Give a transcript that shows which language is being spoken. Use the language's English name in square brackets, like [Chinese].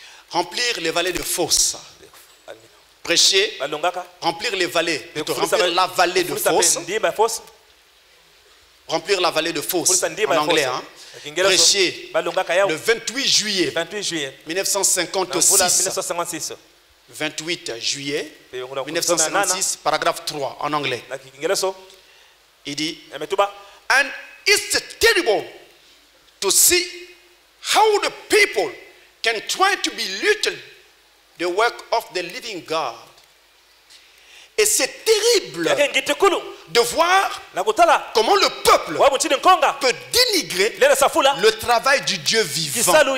[French] Remplir les vallées de fosses. Prêcher, remplir les vallées, remplir la vallée de fosses. Remplir la vallée de fosse en anglais. Hein? Prêcher le 28 juillet 1956. 28 juillet 1956, paragraphe 3 en anglais. Il dit: [English] and it's terrible to see how the people can try to belittle the work of the living God. [French] Et c'est terrible de voir comment le peuple peut dénigrer le travail du Dieu vivant.